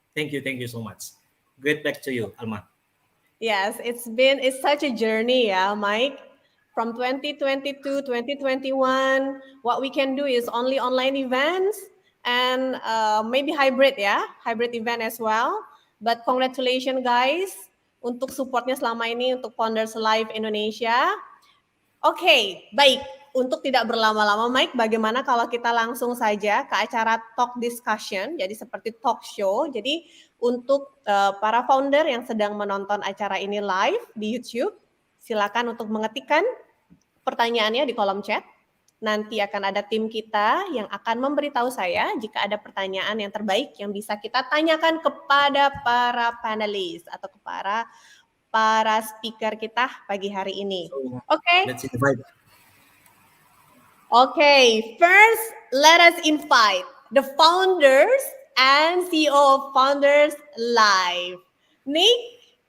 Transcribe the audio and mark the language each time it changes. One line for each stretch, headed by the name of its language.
English: Thank you so much. Great, back to you, Alma. Yes, it's such a journey, Mike. From 2020 to 2021, what we can do is only online events and maybe hybrid event as well. But congratulations, guys,
Indonesian: untuk supportnya selama ini untuk Founders Live Indonesia. Oke, baik. Untuk tidak berlama-lama, Mike, bagaimana kalau kita langsung saja ke acara talk discussion, jadi seperti talk show. Jadi untuk para founder yang sedang menonton acara ini live di YouTube, silakan untuk mengetikkan pertanyaannya di kolom chat. Nanti akan ada tim kita yang akan memberitahu saya jika ada pertanyaan yang terbaik yang bisa kita tanyakan kepada para panelis atau kepada para speaker kita pagi hari ini. Oke.
English: Let's invite. Okay, first let us invite the founders and CEO of Founders Live. Nick.